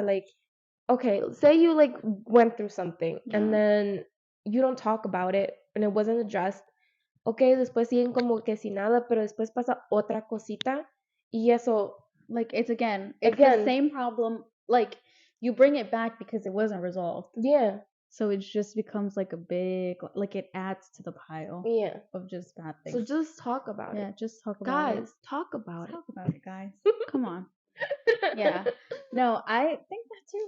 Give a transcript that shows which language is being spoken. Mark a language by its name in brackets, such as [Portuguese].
[English] Like, okay, say you like went through something and then you don't talk about it and it wasn't addressed. [Spanish] Okay, después siguen como que sin nada, pero después pasa otra cosita y eso. [English] Like it's the same problem. Like you bring it back because it wasn't resolved. Yeah. So it just becomes like a big, like it adds to the pile Yeah. of just bad So things. just talk about it. Yeah, just talk about it. Guys, talk about Talk it. about it, guys. Come on. Yeah. No, I think that too.